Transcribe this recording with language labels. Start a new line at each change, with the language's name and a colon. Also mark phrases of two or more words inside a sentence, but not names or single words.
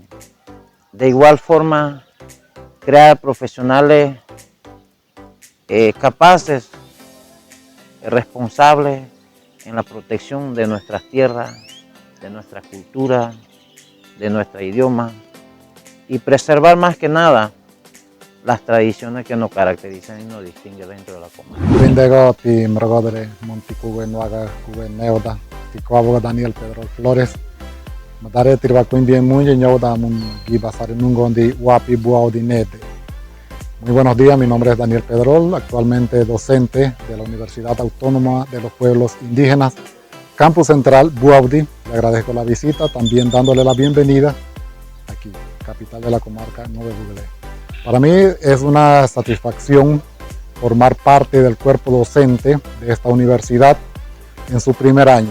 Spanish: De igual forma, crear profesionales capaces, responsables en la protección de nuestras tierras, de nuestra cultura, de nuestro idioma y preservar más que nada las tradiciones que nos caracterizan y nos distinguen dentro de la comarca. Daniel Pedrol Flores.
Ngäbere: Madare Tirvacuindien Munye Ñoda Mun Gibasari Nungondi Wapi Buaudinete.
Spanish: Muy buenos días, mi nombre es Daniel Pedrol, actualmente docente de la Universidad Autónoma de los Pueblos Indígenas, Campus Central Buaudi. Le agradezco la visita, también dándole la bienvenida aquí, capital de la comarca Nove Buglé. Para mí es una satisfacción formar parte del cuerpo docente de esta universidad en su primer año.